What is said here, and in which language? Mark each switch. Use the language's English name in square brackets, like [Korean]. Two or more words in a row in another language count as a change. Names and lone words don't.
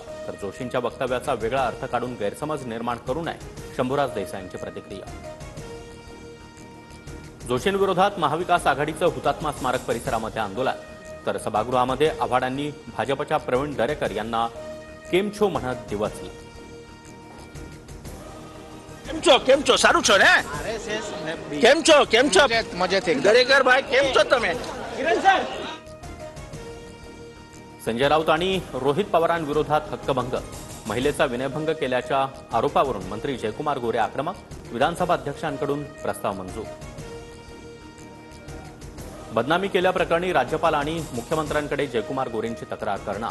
[Marathi] तर जोशींच्या वक्तव्याचा वेगळा अर्थ काढून गैरसमज निर्माण करू नये, शंभूराज देसाईंची प्रतिक्रिया. जोशींविरोधात महाविकास आघाडीचं हुतात्मा स्मारक परिसरामध्ये आंदोलन. तर सभागृहामध्ये आव्हाडांनी भाजपच्या प्रवीण दरेकर यांना केमछो म्हणत दिवसली. [Gujarati] કેમ છો સારું છો ને કેમ છો મજાથી દરેકર ભાઈ કેમ છો તમે [Marathi] संजय राऊत आणि रोहित पवारांविरोधात हक्कभंग. महिलेचा विनयभंग केल्याच्या आरोपावरून मंत्री जयकुमार गोरे आक्रमक. विधानसभा अध्यक्षांकडून प्रस्ताव मंजूर. बदनामी केल्याप्रकरणी राज्यपाल आणि मुख्यमंत्र्यांकडे जयकुमार गोरेंची तक्रार करणार.